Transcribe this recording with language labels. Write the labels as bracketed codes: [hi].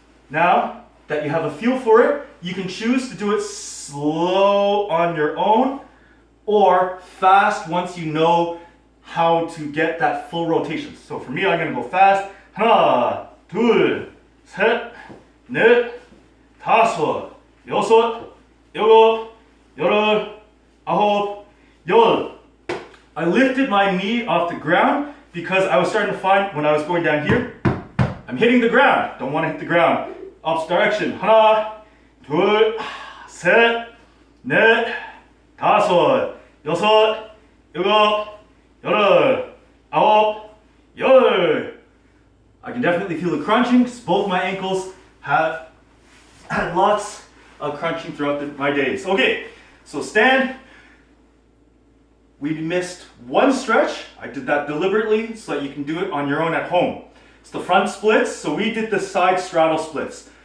[en] Now that you have a feel for it, you can choose to do it slow on your own or fast once you know how to get that full rotation. So for me, I'm going to go fast. [ko] 하나, 둘, 셋, 넷, 다섯, 여섯, 일곱, 여덟, 아홉, 열. [en] I lifted my knee off the ground because I was starting to find when I was going down here, I'm hitting the ground. Don't want to hit the ground. Opposite direction. [ko] 하나, 둘, 셋, 넷, 다섯, 여섯, 일곱, 여덟, 아홉, 열. [en] I can definitely feel the crunching because both my ankles have had lots of crunching throughout my days. Okay, so stand. We missed one stretch. I did that deliberately so that you can do it on your own at home. It's the front splits, so we did the side straddle splits.